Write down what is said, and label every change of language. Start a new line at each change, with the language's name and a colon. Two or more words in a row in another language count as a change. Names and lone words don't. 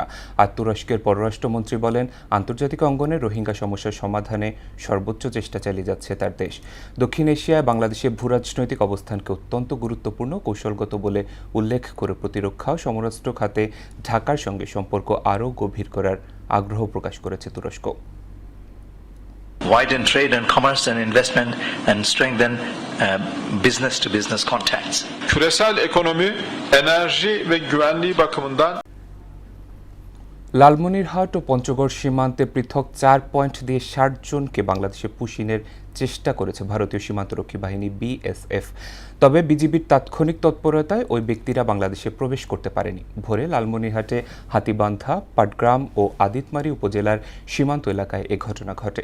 Bangla: আর তুরস্কের পররাষ্ট্রমন্ত্রী বলেন, আন্তর্জাতিক অঙ্গনে রোহিঙ্গা সমস্যার সমাধানে সর্বোচ্চ চেষ্টা চালিয়ে যাচ্ছে তার দেশ। দক্ষিণ এশিয়ায় বাংলাদেশের ভূরাজনৈতিক অবস্থানকে অত্যন্ত গুরুত্বপূর্ণ, কৌশলগত বলে উল্লেখ করে প্রতিরক্ষা ও সমরাস্ত্র খাতে ঢাকার সঙ্গে সম্পর্ক আরও গভীর করার আগ্রহ প্রকাশ করেছে তুরস্ক।
English: Widen trade and commerce and investment and strengthen business to business contacts.
Turkish: Küresel ekonomi, enerji ve güvenliği bakımından
Bangla: লালমনিরহাট ও পঞ্চগড় সীমান্তে পৃথক 4 পয়েন্ট দিয়ে 60 জনকে বাংলাদেশে পুশিনের চেষ্টা করেছে ভারতীয় সীমান্তরক্ষী বাহিনী বিএসএফ। তবে বিজিবির তাৎক্ষণিক তৎপরতায় ওই ব্যক্তিরা বাংলাদেশে প্রবেশ করতে পারেনি। ভোরে লালমনিরহাটে হাতিবান্ধা, পাটগ্রাম ও আদিতমারি উপজেলার সীমান্ত এলাকায় এ ঘটনা ঘটে।